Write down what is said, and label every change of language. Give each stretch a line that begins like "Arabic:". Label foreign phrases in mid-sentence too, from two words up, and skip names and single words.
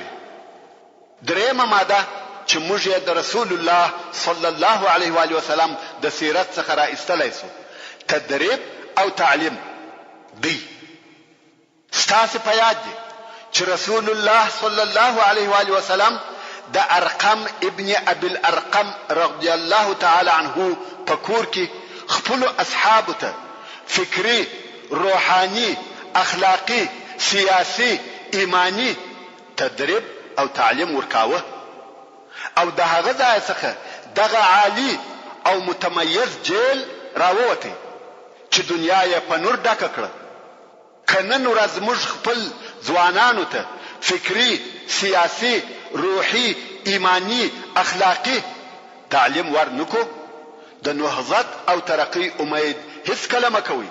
Pashto: درېیمه ماده چې موږ یې د رسول الله
Arabic: صلی الله علیه و آله وسلم
Pashto: د سیرت څخه را ایستلی سو تدریب او تعلیم دی. ستاسو په یاد دي چې رسول الله
Arabic: صلی الله علیه و آله وسلم
Pashto: د ارقم ابن ابي الارقم
Arabic: رضی الله تعالی عنه
Pashto: په کور کې خپل اصحاب ته فکری، روحانی، اخلاقی، سیاسی، ایمانی تدریب او تعلیم ورکاوه. او د هغه ځای څخه دغه عالی او متميز جیل راووتی چې دنیا یې په نور ډکه کړه. کنن ورځ موږ خپل ځوانانو ته فکری، سیاسی، روحي، ایمانی، اخلاقی تعلیم ورنکو د نهضت او ترقی امید هیڅ کله مکوي.